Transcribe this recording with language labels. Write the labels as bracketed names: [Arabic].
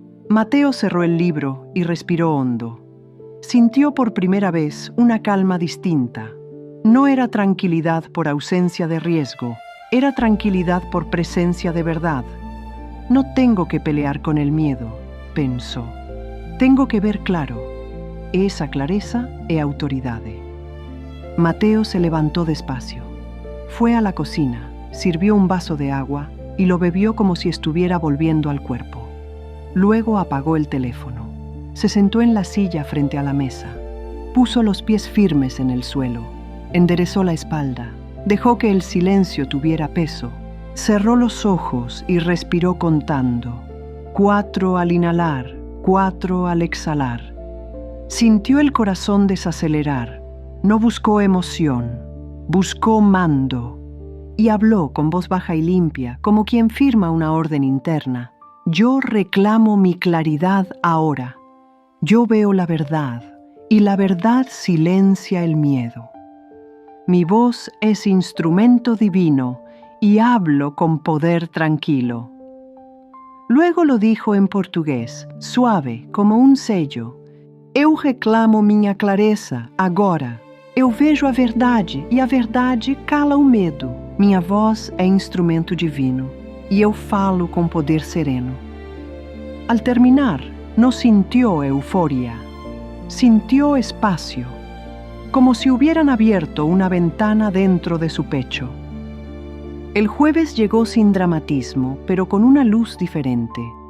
[Spanish] Mateo cerró el libro y respiró hondo. Sintió por primera vez una calma distinta. No era tranquilidad por ausencia de riesgo, era tranquilidad por presencia de verdad. No tengo que pelear con el miedo, pensó. Tengo que ver claro. Esa [Portuguese] clareza é autoridade. [Spanish] Mateo se levantó despacio. Fue a la cocina, sirvió un vaso de agua y lo bebió como si estuviera volviendo al cuerpo. Luego apagó el teléfono. Se sentó en la silla frente a la mesa. Puso los pies firmes en el suelo. Enderezó la espalda. Dejó que el silencio tuviera peso. Cerró los ojos y respiró contando. 4 al inhalar, 4 al exhalar. Sintió el corazón desacelerar. No buscó emoción, buscó mando. Y habló con voz baja y limpia, como quien firma una orden interna. Yo reclamo mi claridad ahora. Yo veo la verdad, y la verdad silencia el miedo. Mi voz es instrumento divino, y hablo con poder tranquilo. Luego lo dijo en portugués, suave, como un sello. [Portuguese] Eu reclamo minha clareza, agora. Eu vejo a verdade, e a verdade cala o medo. Minha voz é instrumento divino, e eu falo com poder sereno. [Spanish] Al terminar, no sintió euforia, sintió espacio, como si hubieran abierto una ventana dentro de su pecho. El jueves llegó sin dramatismo, pero con una luz diferente.